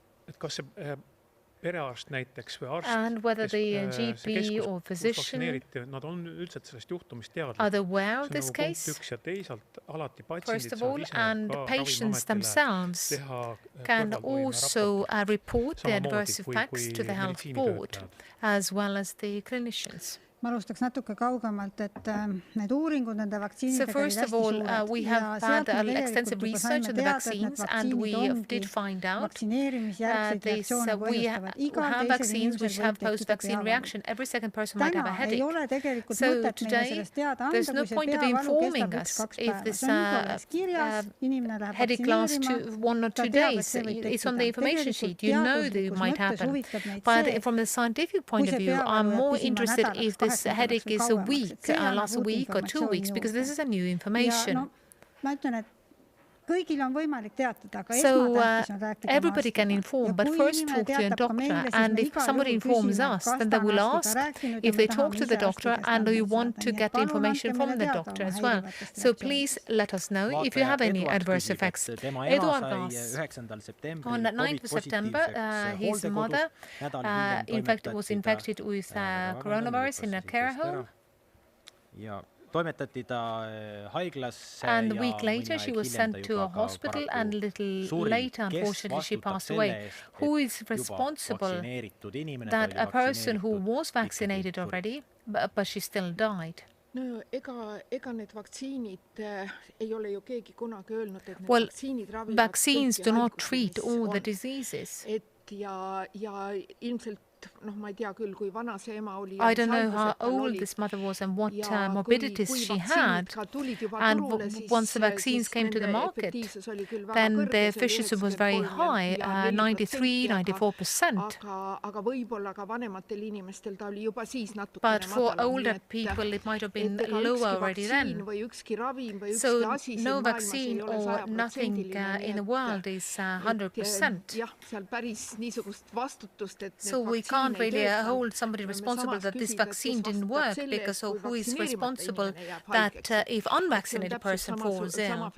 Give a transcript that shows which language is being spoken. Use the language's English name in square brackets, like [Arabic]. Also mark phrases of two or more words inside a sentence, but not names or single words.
[English] And whether the GP or physician are aware of this case, first of all, and patients themselves can also report the adverse effects to the health board, as well as the clinicians. [Estonian] Ma alustaks natuke kaugemalt, et need uuringud nende vaktsiinidega [English] So first of all, we have had extensive research on the vaccines, and we did find out this, we have vaccines which have post-vaccine reaction. Every second person might have a headache. So today, there's no point of informing us if this headache lasts 1 or 2 days. It's on the information sheet. You know that it might happen. But from the scientific point of view, I'm more interested if this headache is a week, lasts a week or 2 weeks, because this is a new information. [Estonian] kõigil on võimalik teatada, aga [English] So [Estonian] esmatähtis on rääkida [English] everybody can inform, but first talk to your doctor. And if somebody informs us, then they will ask if they talk to the doctor and you want to get information from the doctor as well. So please let us know if you have any adverse effects. Eduard asks, on 9th of September, his mother was infected with coronavirus in a care home. And a week later, she was sent to a hospital, and a little later, unfortunately, she passed away. Who is responsible? That a person who was vaccinated already, but she still died. No, [Estonian] ega need vaktsiinid ei ole ju keegi kunagi öelnud, et need [English] Well, [Estonian] vaktsiinid ravivad [English] vaccines do not treat all the diseases. [Estonian] Ja ilmselt ma ei tea küll, kui vana see ema oli. [English] I don't know how old this mother was and what morbidities she had. And once the vaccines came to the market, then the efficacy was very high, 93, 94%. [Estonian] Aga võib-olla ka vanematel inimestel ta oli juba siis natukene [English] But for older people, it might have been lower already then. So no vaccine or nothing in the world is 100%. So we can't really hold somebody responsible that this vaccine didn't work, because who is responsible that if unvaccinated person falls ill?